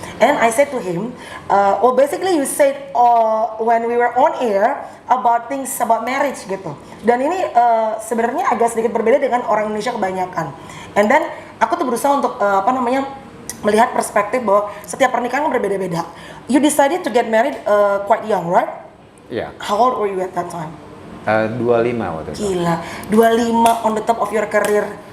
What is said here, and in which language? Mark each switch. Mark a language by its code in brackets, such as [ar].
[en] And I said to him, basically you said when we were on air about things about marriage gitu. [id] Dan ini sebenarnya agak sedikit berbeda dengan orang Indonesia kebanyakan. [en] And then [id] aku tuh berusaha untuk melihat perspektif bahwa setiap pernikahan berbeda-beda. [en] You decided to get married quite young, right? [id] Iya. [en] How old were you at that time? [id] 25 waktu itu. [en] Gila, 25 on the top of your career.